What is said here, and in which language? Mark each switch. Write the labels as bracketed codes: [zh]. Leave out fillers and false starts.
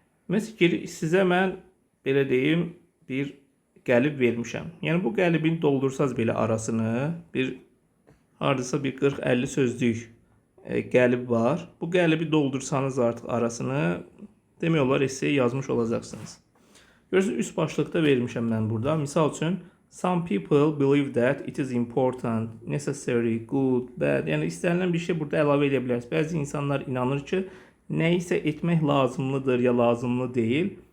[az] Məsələn, sizə mən belə deyim, bir qəlib vermişəm. Yəni bu qəlibin doldursaz belə arasını, hardasa bir 40-50 sözlük qəlib var. Bu qəlibi doldursanız artıq arasını, demək olar essay yazmış olacaqsınız. Görürsünüz, üst başlıqda vermişəm mən burada. Misal üçün, [en] some people believe that it is important, necessary, good, bad. [az] Yəni istənilən bir şey burada əlavə edə bilərsiniz. Bəzi insanlar inanır ki, nə isə etmək lazımlıdır ya lazımlı deyil.